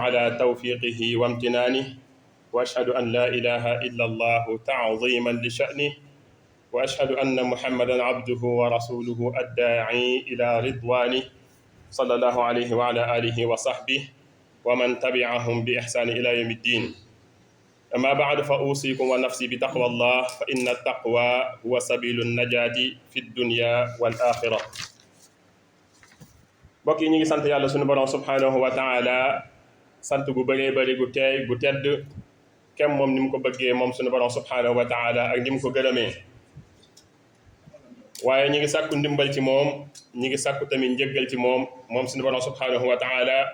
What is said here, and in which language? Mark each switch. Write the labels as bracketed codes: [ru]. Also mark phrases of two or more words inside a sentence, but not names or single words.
[ar] على توفيقه وامتنانه، وأشهد أن لا إله إلا الله تعظيما لشأنه، وأشهد أن محمدا عبده ورسوله الداعي إلى رضوانه صلى الله عليه وعلى آله وصحبه ومن تبعهم بإحسان إلى يوم الدين. أما بعد فأوصيكم ونفسي بتقوى الله، فإن التقوى هو سبيل النجاة في الدنيا والآخرة. [wo] mbokk yi ñu ngi sant yàlla sunu borom [ar] سبحانه وتعالى [wo] sant gu bëree bëri gu teey gu tedd kem moom ni mu ko bëggee moom sunu borom [ar] سبحانه وتعالى [wo] ak ni mu ko gërëmee. waaye ñi ngi sàkku ndimbal ci moom, ñi ngi sàkku tamit njëggal ci moom sunu borom [ar] سبحانه وتعالى.